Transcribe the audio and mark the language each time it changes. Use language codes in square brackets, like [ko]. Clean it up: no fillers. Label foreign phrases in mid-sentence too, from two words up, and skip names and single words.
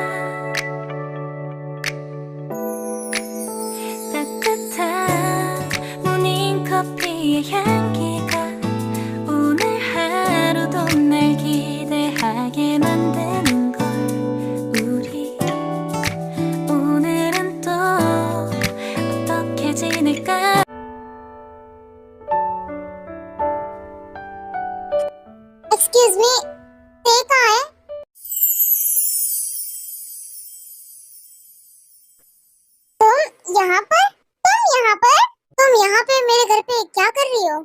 [ko] 따뜻한 모닝커피의 향기가 오늘 하루도 날 기대하게 만드는 걸. 우리 오늘은 또 어떻게 지낼까. [en] excuse me, [hi] ते कहाँ है? तुम यहाँ पर? तुम यहाँ पे मेरे घर पे क्या कर रही हो?